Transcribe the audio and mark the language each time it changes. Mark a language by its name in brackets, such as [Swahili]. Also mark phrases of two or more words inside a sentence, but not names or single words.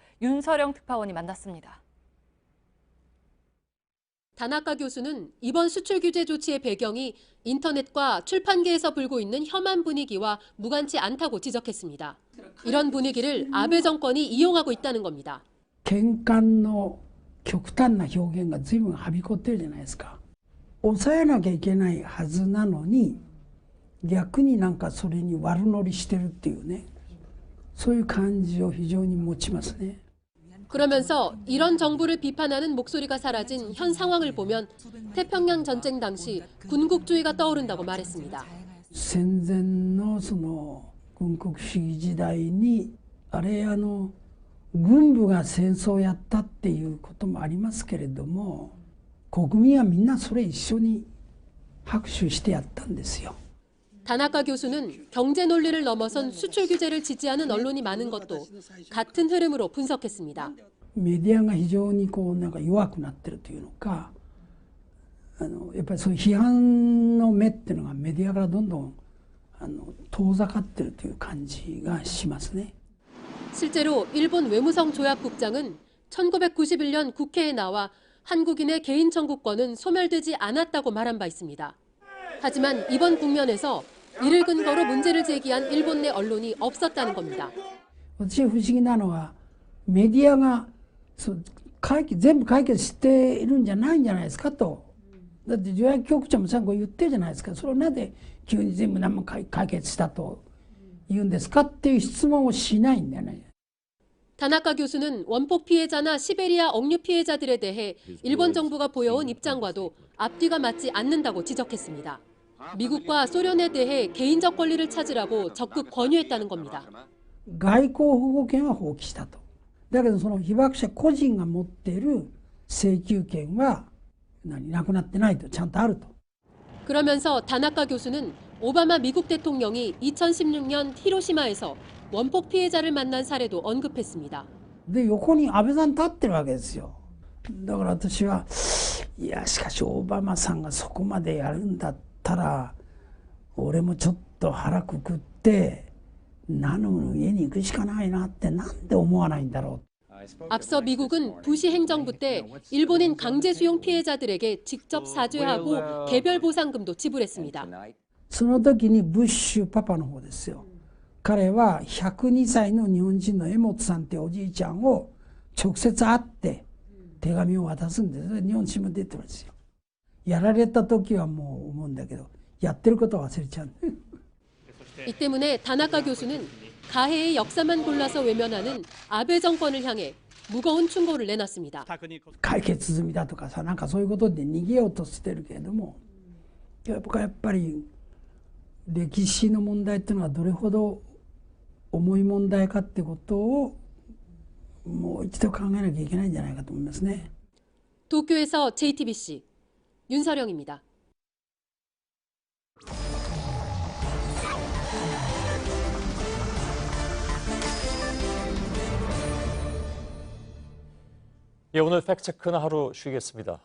[Korean] 윤서령 특파원이 만났습니다. 다나카 교수는 이번 수출 규제 조치의 배경이 인터넷과 출판계에서 불고 있는 혐한 분위기와 무관치 않다고 지적했습니다. 이런 분위기를 아베 정권이 이용하고 있다는 겁니다. [Japanese] 喧嘩の極端な表現が随分はびこってるじゃないですか。抑えなきゃいけないはずなのに、逆になんかそれに悪乗りしてるっていうね、そういう感じを非常に持ちますね。 [Korean] 그러면서 이런 정부를 비판하는 목소리가 사라진 현 상황을 보면 태평양 전쟁 당시 군국주의가 떠오른다고 말했습니다. [Japanese] 戦前のその軍国主義時代にあれ軍部が戦争をやったっていうこともありますけれども、国民はみんなそれ一緒に拍手してやったんですよ。 [Korean] 다나카 교수는 경제 논리를 넘어선 수출 규제를 지지하는 언론이 많은 것도 같은 흐름으로 분석했습니다. [Japanese] メディアが非常にこうなんか弱くなってるというのか、やっぱりそういう批判の目っていうのがメディアからどんどん遠ざかってるという感じがしますね。 [Korean] 실제로 일본 외무성 조약국장은 1991년 국회에 나와 한국인의 개인 청구권은 소멸되지 않았다고 말한 바 있습니다. 하지만 이번 국면에서 이를 근거로 문제를 제기한 일본 내 언론이 없었다는 겁니다. [Japanese] 私不思議なのはメディアが全部解決しているんじゃないんじゃないですかと。だって条約局長もさんこう言ってるじゃないですか。それをなぜ急に全部何も解決したと言うんですかっていう質問をしないんだよね。 [Korean] 다나카 교수는 원폭 피해자나 시베리아 억류 피해자들에 대해 일본 정부가 보여온 입장과도 앞뒤가 맞지 않는다고 지적했습니다. 미국과 소련에 대해 개인적 권리를 찾으라고 적극 권유했다는 겁니다. [Japanese] 外交保護権は放棄したと。だけどその被爆者個人が持っている請求権はなくなってないと、ちゃんとあると。 [Korean] 그러면서 다나카 교수는 오바마 미국 대통령이 2016년 히로시마에서 원폭 피해자를 만난 사례도 언급했습니다. [Japanese] で横に安倍さん立ってるわけですよ。だから私はいやしかしオバマさんがそこまでやるんだったら俺もちょっと腹くくって나는家に行くしかないなってなんで思わないんだろう。 [Korean] 앞서 미국은 부시 행정부 때 일본인 강제 수용 피해자들에게 직접 사죄하고 개별 보상금도 지불했습니다. [Japanese] その時にブッシュパパの方ですよ。彼は102歳の日本人の江本さんっておじいちゃんを直接会って手紙を渡すんです。日本新聞出てるんですよ。やられた時はもう思うんだけど、やってることは忘れちゃう。 [Korean] 이 때문에 다나카 교수는 가해의 역사만 골라서 외면하는 아베 정권을 향해 무거운 충고를 내놨습니다. [Japanese] 解決済みだとかさ、なんかそういうことで逃げようとしてるけれども、やっぱり歴史の問題っていうのはどれほど重い問題かってことをもう一度考えなきゃいけないんじゃないかと思いますね。 [Korean] 도쿄에서 JTBC 윤서령입니다. 예, 오늘 팩트체크는 하루 쉬겠습니다.